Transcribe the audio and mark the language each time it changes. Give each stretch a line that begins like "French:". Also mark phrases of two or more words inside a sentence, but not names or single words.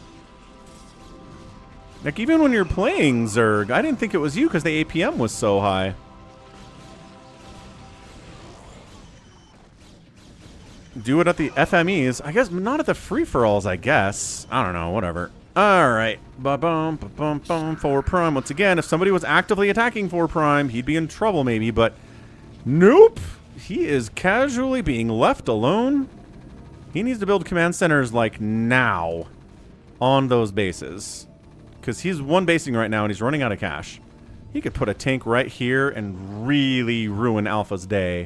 English: Like, even when you're playing Zerg, I didn't think it was you because the APM was so high. Do it at the FMEs. I guess not at the free-for-alls, I guess. I don't know, whatever. Alright. Ba-bum, ba-bum, bum, 4 Prime. Once again, if somebody was actively attacking 4 Prime, he'd be in trouble maybe, but nope. He is casually being left alone. He needs to build command centers, like, now on those bases. Because he's one basing right now and he's running out of cash. He could put a tank right here and really ruin Alpha's day.